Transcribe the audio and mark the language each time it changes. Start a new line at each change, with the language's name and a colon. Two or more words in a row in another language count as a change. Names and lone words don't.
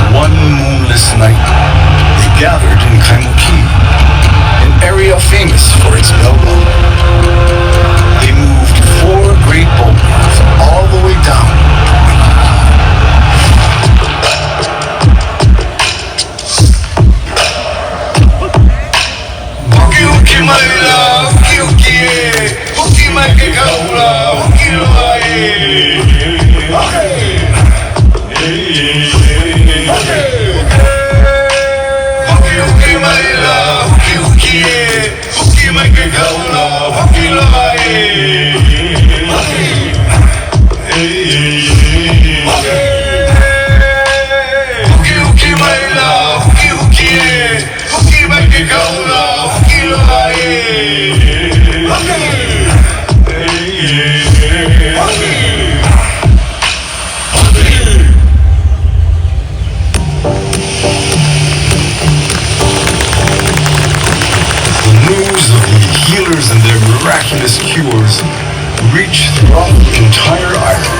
English: One moonless night, they gathered in Kaimuki, an area famous for its bellwether. They moved 4 great boulders all the way down
Hawaiian: Uki uki maila, uki uki e, uki mai ke kaula, uki loa e. Uki uki maila, uki uki e, uki mai ke kaula, uki loa e. Uki uki maila, uki uki e, uki mai ke kaula, uki loa e.
English: The news of the healers and their miraculous cures reached throughout the entire island.